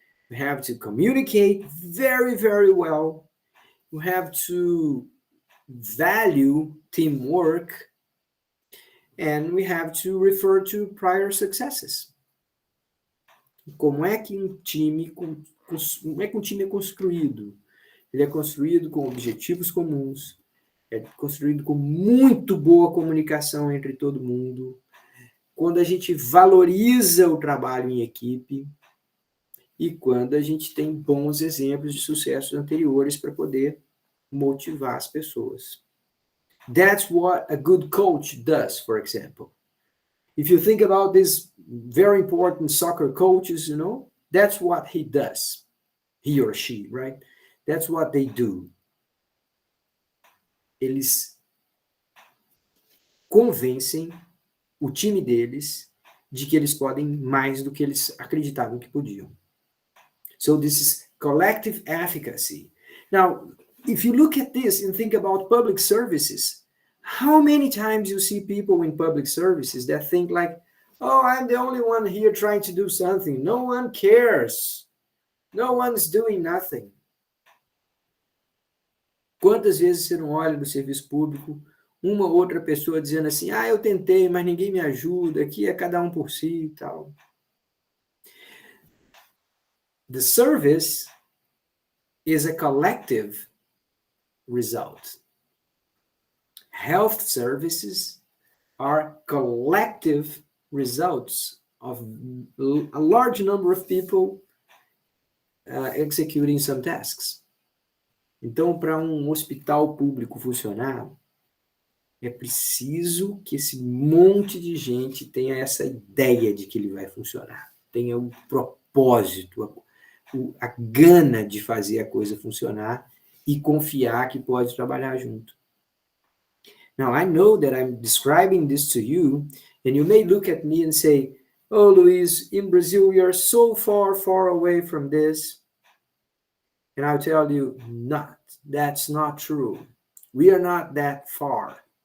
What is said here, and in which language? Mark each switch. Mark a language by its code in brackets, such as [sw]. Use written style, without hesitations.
[en] We have to communicate very, very well. We have to value teamwork. And we have to refer to prior successes. [pt] Como é que um time é construído? Ele é construído com objetivos comuns, é construído com muito boa comunicação entre todo mundo, quando a gente valoriza o trabalho em equipe e quando a gente tem bons exemplos de sucessos anteriores para poder motivar as pessoas. [en] That's what a good coach does, for example. If you think about these very important soccer coaches, that's what he does. He or she, right? That's what they do. [pt] Eles convencem o time deles de que eles podem mais do que eles acreditavam que podiam. [en] So this is collective efficacy. Now, if you look at this and think about public services, how many times you see people in public services that think like, oh, I'm the only one here trying to do something. No one cares. No one's doing nothing. [pt] Quantas vezes você não olha no serviço público uma ou outra pessoa dizendo assim, eu tentei, mas ninguém me ajuda, aqui é cada um por si e tal. [en] The service is a collective result. Health services are collective results of a large number of people executing some tasks. [pt] Então, para um hospital público funcionar, é preciso que esse monte de gente tenha essa ideia de que ele vai funcionar, tenha um propósito, a gana de fazer a coisa funcionar e confiar que pode trabalhar junto. [en] Now, I know that I'm describing this to you, and you may look at me and say, oh, Luis, in Brazil, we are so far, far away from this. And I'll tell you, that's not true. We are not that far.